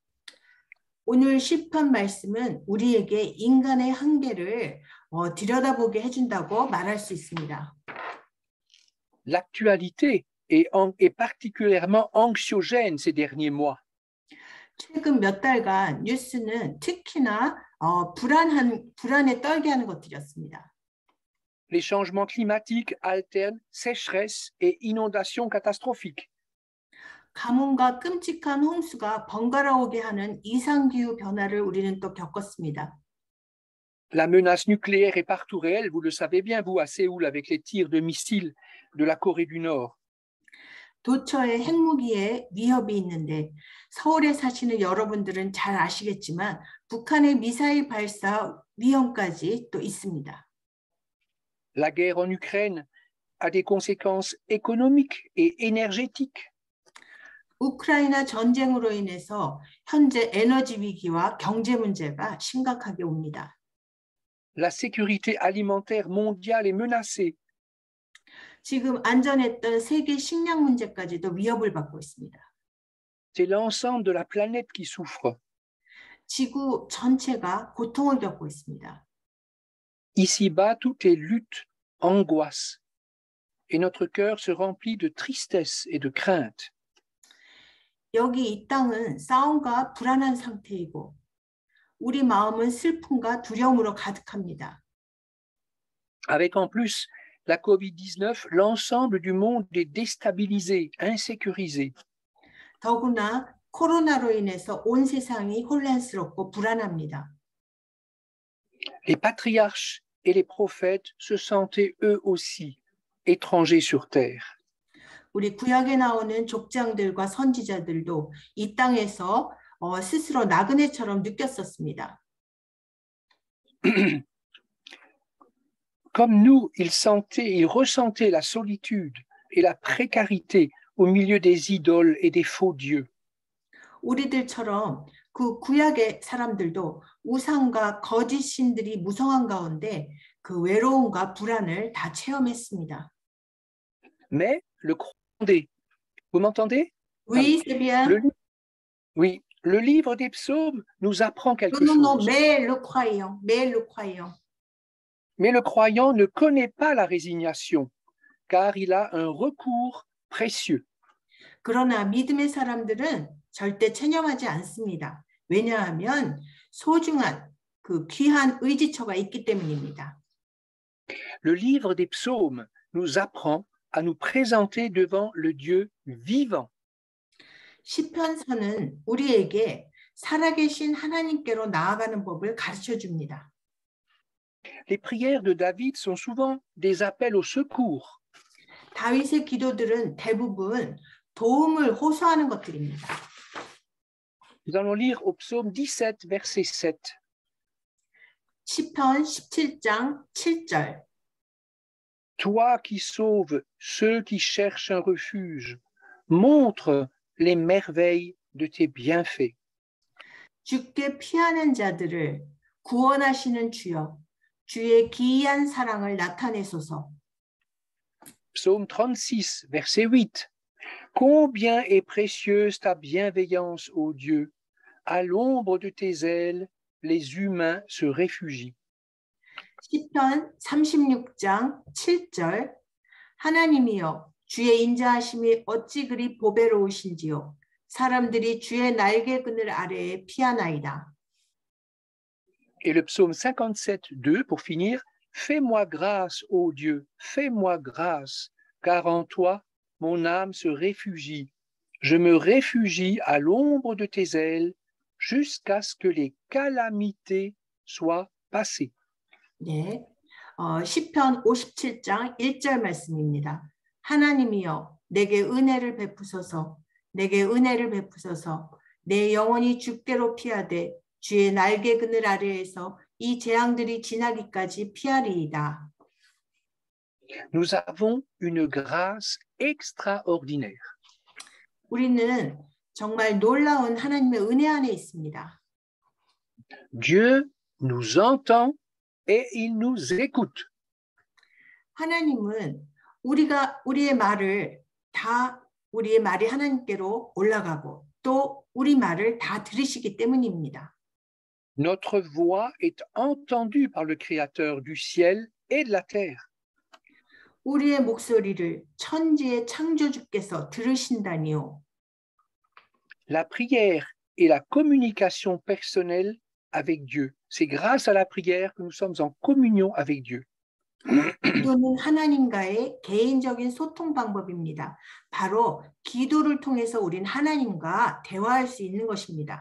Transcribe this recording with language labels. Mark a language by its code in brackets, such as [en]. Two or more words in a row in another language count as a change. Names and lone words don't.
[ko] 오늘 시편 말씀은 우리에게 인간의 한계를 들여다보게 해준다고 말할 수 있습니다. [fr] L'actualité est particulièrement anxiogène ces derniers mois. [ko] 최근 몇 달간 뉴스는 특히나 불안에 떨게 하는 것들이었습니다. [fr] Les changements climatiques alternent sécheresse et inondations catastrophiques. [ko] 가뭄과 끔찍한 홍수가 번갈아오게 하는 이상기후 변화를 우리는 또 겪었습니다. [fr] La menace nucléaire est partout réelle, vous le savez bien, vous, à Séoul, avec les tirs de missiles de la Corée du Nord. [ko] 도처에 핵무기의 위협이 있는데 서울에 사시는 여러분들은 잘 아시겠지만 북한의 미사일 발사 위험까지 또 있습니다. [fr] La guerre en Ukraine a des conséquences économiques et énergétiques. [ko] 우크라이나 전쟁으로 인해서 현재 에너지 위기와 경제 문제가 심각하게 옵니다. [fr] La sécurité alimentaire mondiale est menacée. [ko] 지금 안전했던 세계 식량 문제까지도 위협을 받고 있습니다. [fr] C'est l'ensemble de la planète qui souffre. [ko] 지구 전체가 고통을 겪고 있습니다. [fr] Ici-bas, tout est lutte, angoisse, et notre cœur se remplit de tristesse et de crainte. [ko] 여기 이 땅은 싸움과 불안한 상태이고 우리 마음은 슬픔과 두려움으로 가득합니다. [fr] Avec en plus la COVID-19, l'ensemble du monde est déstabilisé, insécurisé. [ko] 더구나 코로나로 인해서 온 세상이 혼란스럽고 불안합니다. [fr] Les patriarches et les prophètes se sentaient eux aussi étrangers sur terre. [ko] 우리 구약에 나오는 족장들과 선지자들도 이 땅에서 스스로 나그네처럼 느꼈었습니다. [fr] Comme nous, ils ressentaient la solitude et la précarité au milieu des idoles et des faux dieux. [ko] 우리들처럼 그 구약의 사람들도 우상과 거짓 신들이 무성한 가운데 그 외로움과 불안을 다 체험했습니다. [fr] Mais le croyant, vous m'entendez? Oui, c'est bien. Oui, le livre des psaumes nous apprend quelque Non, chose. mais le croyant, mais le croyant. Mais le croyant ne connaît pas la résignation, car il a un recours précieux. [ko] 그러나 믿음의 사람들은 절대 체념하지 않습니다. 왜냐하면 소중한 그 귀한 의지처가 있기 때문입니다. [fr] Le livre des psaumes nous apprend à nous présenter devant le Dieu vivant. [ko] 시편서는 우리에게 살아계신 하나님께로 나아가는 법을 가르쳐 줍니다. [fr] Les prières de David sont souvent des appels au secours. [ko] 다윗의 기도들은 대부분 도움을 호소하는 것들입니다. [fr] Nous allons lire au psaume 17, verset 7. [ko] 시편 17장 7절. [fr] Toi qui sauves ceux qui cherchent un refuge, montre les merveilles de tes bienfaits. [ko] 주께 피하는 자들을 구원하시는 주여, 주의 기이한 사랑을 나타내소서. [fr] Psaume 36, verset 8. Combien est précieuse ta bienveillance, ô Dieu! À l'ombre de tes ailes, les humains se réfugient. [ko] 시편 36장 7절. 하나님이여, 주의 인자하심이 어찌 그리 보배로우신지요. 사람들이 주의 날개 그늘 아래에 피하나이다. [fr] Et le psaume 57, 2, pour finir. fais-moi grâce, ô Dieu, fais-moi grâce, car en toi, mon âme se réfugie. Je me réfugie à l'ombre de tes ailes jusqu'à ce que les calamités soient passées. [ko] 네, 시편 57장 1절 말씀입니다. 하나님이여, 내게 은혜를 베푸소서, 내게 은혜를 베푸소서. 내 영혼이 주께로 피하되 주의 날개 그늘 아래에서 이 재앙들이 지나기까지 피하리이다. [fr] Nous avons une grâce extraordinaire. [ko] 우리는 정말 놀라운 하나님의 은혜 안에 있습니다. [fr] Dieu nous entend et il nous écoute. [ko] 하나님은 우리의 말이 하나님께로 올라가고 또 우리 말을 다 들으시기 때문입니다. [fr] Notre voix est entendue par le Créateur du ciel et de la terre. [ko] 우리의 목소리를 천지의 창조주께서 들으신다니요. [fr] La prière et la communication personnelle avec Dieu. C'est grâce à la prière que nous sommes en communion avec Dieu. [ko] 기도는 하나님과의 개인적인 소통 방법입니다. 바로 기도를 통해서 우린 하나님과 대화할 수 있는 것입니다.